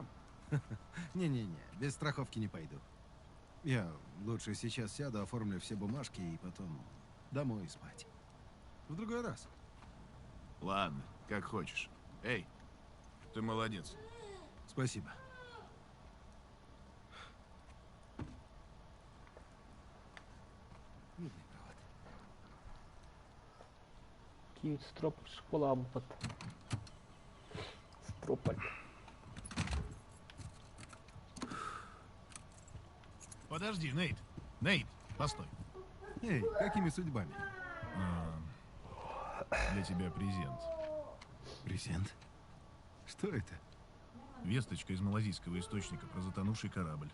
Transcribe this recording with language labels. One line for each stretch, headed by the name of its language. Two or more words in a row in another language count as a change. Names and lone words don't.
Russian: Не-не-не, без страховки не пойду. Я лучше сейчас сяду, оформлю все бумажки и потом домой спать. В другой раз. Ладно, как хочешь. Эй, ты молодец. Спасибо. Медный провод. Київ строп школа ампат. Строполь. Подожди, Нейт. Нейт, постой. Эй, какими судьбами? Для тебя презент. Презент? Что это? Весточка из малазийского источника про затонувший корабль.